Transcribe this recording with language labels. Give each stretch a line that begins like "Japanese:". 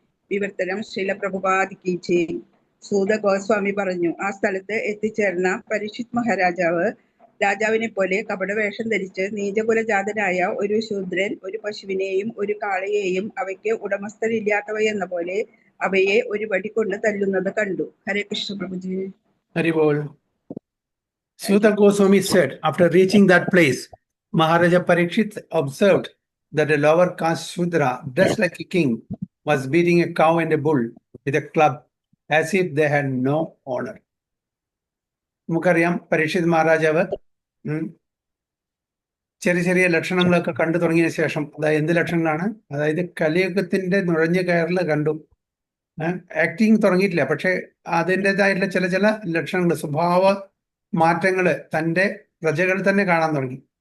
Malayalam: വിവർത്തനം ശ്രീല പ്രഭുപാദിക്ക് ജയ്. സൂത ഗോസ്വാമി പറഞ്ഞു, ആ സ്ഥലത്ത് എത്തിച്ചേർന്ന പരീക്ഷിത് മഹാരാജാവ് രാജാവിനെ പോലെ കപടവേഷം ധരിച്ച് നീചകുലജാതനായ ഒരു ശൂദ്രൻ ഒരു പശുവിനെയും ഒരു കാളയെയും അവയ്ക്ക് ഉടമസ്ഥരില്ലാത്തവയെന്ന പോലെ അവയെ ഒരു വടി കൊണ്ട് തല്ലുന്നത് കണ്ടു. ഹരേ Krishna പ്രഭുജി. Hari Bol.
English: Suta Goswami said, after reaching that place, Maharaja Parikshit observed that a lower caste Shudra, dressed like a king, was beating a cow and a bull with a club as if they had no honor.
Malayalam: നമുക്കറിയാം പരീക്ഷിത് മഹാരാജാവ് ചെറിയ ചെറിയ ലക്ഷണങ്ങളൊക്കെ കണ്ടു തുടങ്ങിയ ശേഷം, അതായത് എന്ത് ലക്ഷണങ്ങളാണ്, അതായത് കലിയുഗത്തിന്റെ നുഴഞ്ഞു കയറൽ കണ്ടു. ആക്ടിങ് തുടങ്ങിയിട്ടില്ല, പക്ഷെ അതിൻ്റെതായിട്ടുള്ള ചില ചില ലക്ഷണങ്ങൾ, സ്വഭാവ മാറ്റങ്ങൾ തൻ്റെ പ്രജകളിൽ തന്നെ കാണാൻ തുടങ്ങി.